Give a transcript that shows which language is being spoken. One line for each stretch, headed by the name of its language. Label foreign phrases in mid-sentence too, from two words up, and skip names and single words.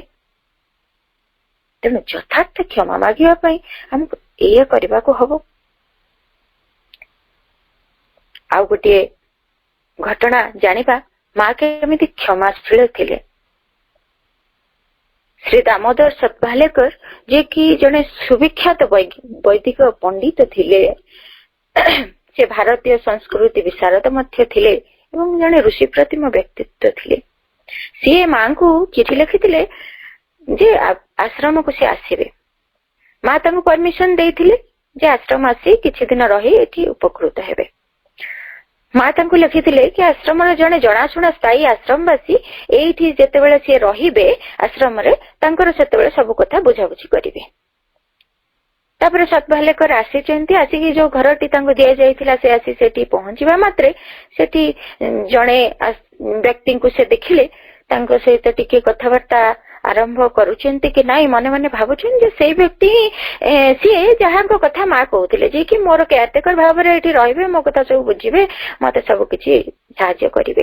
Odia: ତେଣୁ ଯଥାର୍ଥ କ୍ଷମା ମାଗିବା ପାଇଁ ଆମକୁ ଏଇଆ କରିବାକୁ ହବ। ଆଉ ଗୋଟିଏ ଘଟଣା ଜାଣିବା, ମା କେମିତି କ୍ଷମାଶୀଳ ଥିଲେ। ଶ୍ରୀ ଦାମୋଦର ସତଭାଲେକର ଯେ କି ଜଣେ ସୁବିଖ୍ୟାତ ବୈଦିକ ପଣ୍ଡିତ ଥିଲେ, ସେ ଭାରତୀୟ ସଂସ୍କୃତି ବିଶାରଦ ମଧ୍ୟ ଥିଲେ ଏବଂ ଜଣେ ଋଷି ପ୍ରତିମ ବ୍ୟକ୍ତିତ୍ୱ ଥିଲେ। ସେ ମାଙ୍କୁ ଚିଠି ଲେଖିଥିଲେ ଯେ ଆଶ୍ରମକୁ ସେ ଆସିବେ। ମା ତାଙ୍କୁ ପରମିଶନ ଦେଇଥିଲେ ଯେ ଆଶ୍ରମ ଆସି କିଛି ଦିନ ରହି ଏଠି ଉପକୃତ ହେବେ। ମା ତାଙ୍କୁ ଲେଖିଥିଲେ କି ଆଶ୍ରମ ରେ ଜଣେ ଜଣାଶୁଣା ସ୍ଥାୟୀ ଆଶ୍ରମବାସୀ ଏଠି ଯେତେବେଳେ ସେ ରହିବେ ଆଶ୍ରମ ରେ ତାଙ୍କର ସେତେବେଳେ ସବୁ କଥା ବୁଝାବୁଝି କରିବେ। ତାପରେ ସତଭାଲେକର ଆସିଛନ୍ତି, ଆସିକି ଯୋ ଘରଟି ତାଙ୍କୁ ଦିଆ ଯାଇଥିଲା ସେ ଆସି ସେଠି ପହଞ୍ଚିବା ମାତ୍ରେ ସେଠି ଜଣେ ବ୍ୟକ୍ତିଙ୍କୁ ସେ ଦେଖିଲେ ତାଙ୍କ ସହିତ ଟିକେ କଥାବାର୍ତ୍ତା ଆରମ୍ଭ କରୁଛନ୍ତି କି ନାହିଁ ମନେ ମନେ ଭାବୁଛନ୍ତି ଯେ ସେହି ବ୍ୟକ୍ତି ସେ ଯାହାଙ୍କ କଥା ମା କହୁଥିଲେ ଯେ କି ମୋର କେୟାରଟେକର ଭାବ ରେ ଏଠି ରହିବେ, ମୋ କଥା ସବୁ ବୁଝିବେ, ମତେ ସବୁ କିଛି ସାହାଯ୍ୟ କରିବେ।